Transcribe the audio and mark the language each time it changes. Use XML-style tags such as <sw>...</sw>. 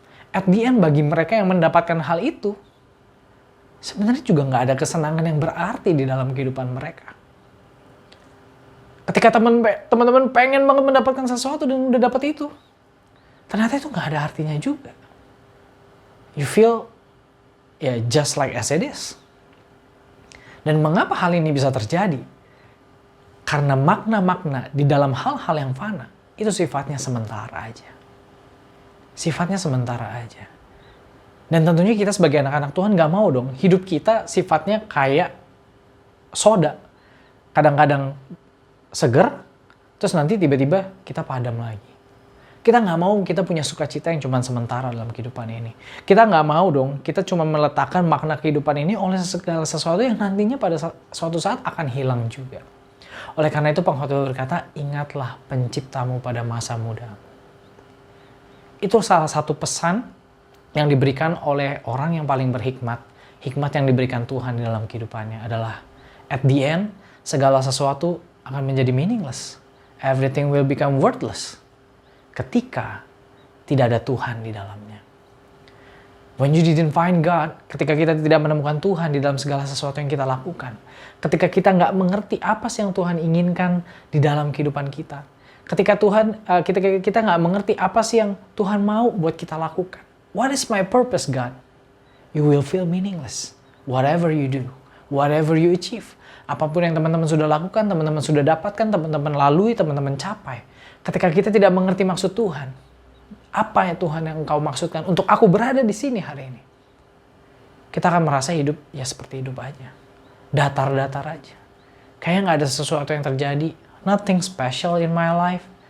<en>At the end</en> <id>bagi mereka yang mendapatkan hal itu, sebenarnya juga nggak ada kesenangan yang berarti di dalam kehidupan mereka. Ketika teman-teman pengen banget mendapatkan sesuatu dan udah dapat itu, ternyata itu nggak ada artinya juga.</id> <en>You feel just like as it is.</en> <id>Dan mengapa hal ini bisa terjadi? Karena makna-makna di dalam hal-hal yang fana itu sifatnya sementara aja. Sifatnya sementara aja. Dan tentunya kita sebagai anak-anak Tuhan gak mau dong hidup kita sifatnya kayak soda. Kadang-kadang seger, terus nanti tiba-tiba kita padam lagi. Kita gak mau kita punya sukacita yang cuma sementara dalam kehidupan ini. Kita gak mau dong kita cuma meletakkan makna kehidupan ini oleh segala sesuatu yang nantinya pada suatu saat akan hilang juga. Oleh karena itu pengkhotbah berkata, ingatlah penciptamu pada masa mudamu. Itu salah satu pesan yang diberikan oleh orang yang paling berhikmat. Hikmat yang diberikan Tuhan di dalam kehidupannya adalah</id> <en>at the end,</en> <id>segala sesuatu akan menjadi meaningless.</id> <en>Everything will become worthless.</en> <id>Ketika tidak ada Tuhan di dalamnya.</id> <en>When you didn't find God,</en> <id>ketika kita tidak menemukan Tuhan di dalam segala sesuatu yang kita lakukan. Ketika kita nggak mengerti apa sih yang Tuhan inginkan di dalam kehidupan kita. Ketika kita nggak mengerti apa sih yang Tuhan mau buat kita lakukan.</id> <en>What is my purpose, God? You will feel meaningless. Whatever you do, whatever you achieve.</en> <id>Apapun yang teman-teman sudah lakukan, teman-teman sudah dapatkan, teman-teman lalui, teman-teman capai. Ketika kita tidak mengerti maksud Tuhan, apa ya Tuhan yang Engkau maksudkan untuk aku berada di sini hari ini? Kita akan merasa hidup ya seperti hidup aja. Datar-datar aja. Kayaknya nggak ada sesuatu yang terjadi.</id> <en>Nothing special in my life.</en>